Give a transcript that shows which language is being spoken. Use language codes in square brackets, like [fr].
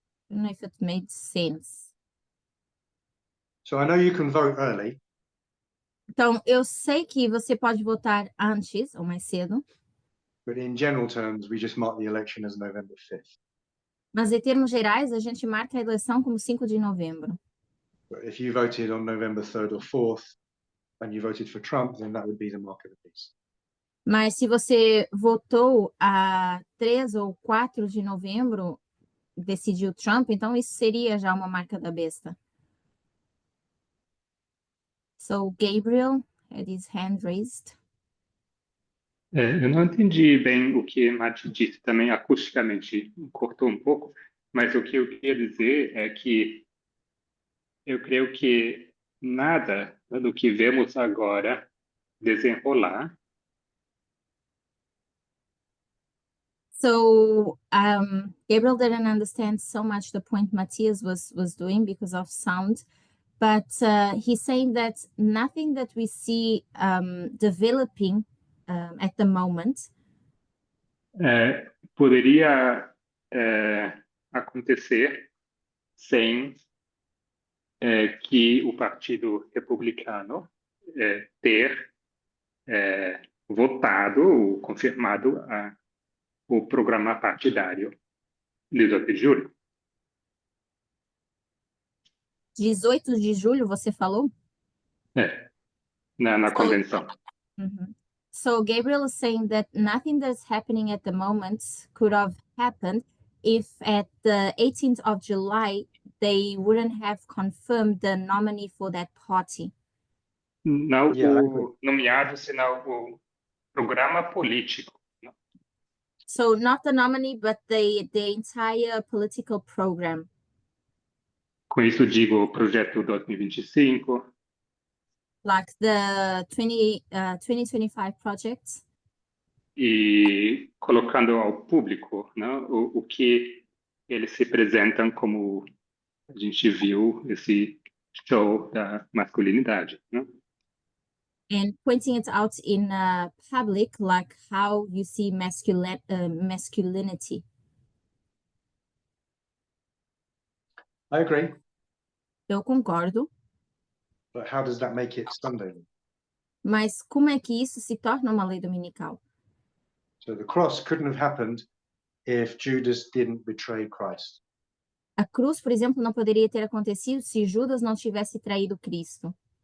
[en] I don't know if it made sense. So I know you can vote early. [pt] Então, eu sei que você pode votar antes ou mais cedo, [en] But in general terms, we just mark the election as November 5th. [pt] mas em termos gerais, a gente marca a eleição como 5 de novembro. [en] But if you voted on November 3rd or 4th and you voted for Trump, then that would be the mark of the beast. [pt] Mas se você votou a 3 ou 4 de novembro, decidiu Trump, então isso seria já uma marca da besta. [en] So Gabriel had his hand raised. [pt] Eu não entendi bem o que Mati disse também acusticamente, cortou um pouco, mas o que eu queria dizer é que eu creio que nada do que vemos agora desenrolar [en] So Gabriel didn't understand so much the point Matthias was doing because of sound, but he's saying that nothing that we see developing at the moment [pt] poderia acontecer sem que o Partido Republicano ter votado ou confirmado o programa partidário de 18 de julho. 18 de julho, você falou? Na convenção. Mm-hmm. [en] So Gabriel is saying that nothing that's happening at the moment could have happened if at the 18th of July they wouldn't have confirmed the nominee for that party. [pt] Não [en] Yeah, [pt] o nomeado, senão o programa político. [en] So not the nominee, but the entire political program. [pt] Com isso digo o projeto 2025, [en] Like the 2025 projects. [pt] e colocando ao público, né, o que eles se apresentam como a gente viu esse show da masculinidade, né? [en] And pointing it out in public, like how you see masculinity. I agree. [pt] Eu concordo, [en] But how does that make it Sunday? [pt] mas como é que isso se torna uma lei dominical? [en] So the cross couldn't have happened if Judas didn't betray Christ. [pt] A cruz, por exemplo, não poderia ter acontecido se Judas não tivesse traído Cristo.